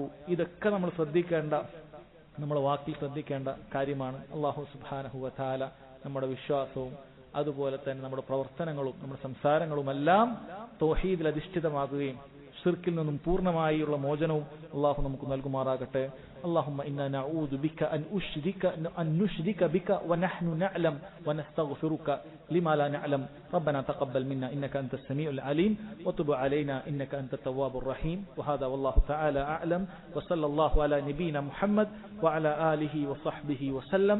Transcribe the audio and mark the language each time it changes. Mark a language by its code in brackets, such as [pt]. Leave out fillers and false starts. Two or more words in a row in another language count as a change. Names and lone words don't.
[ml] ഇതൊക്കെ നമ്മൾ ശ്രദ്ധിക്കേണ്ട, നമ്മുടെ വാക്കിൽ ശ്രദ്ധിക്കേണ്ട കാര്യമാണ്. [ar] الله سبحانه وتعالى [ml] നമ്മുടെ വിശ്വാസവും അതുപോലെ തന്നെ നമ്മുടെ പ്രവർത്തനങ്ങളും നമ്മുടെ സംസാരങ്ങളുമെല്ലാം തൗഹീദിൽ അധിഷ്ഠിതമാകുകയും ശിർക്കിൽ നിന്നും പൂർണ്ണമായുള്ള മോചനവും അള്ളാഹു നമുക്ക് നൽകുമാറാകട്ടെ. [ar] اللهم إنا نعوذ بك أن نشرك بك ونحن نعلم ونستغفرك لما لا نعلم. ربنا تقبل منا إنك أنت السميع العليم وتب علينا إنك أنت التواب الرحيم. وهذا والله تعالى أعلم، وصلى الله على نبينا محمد وعلى آله وصحبه وسلم.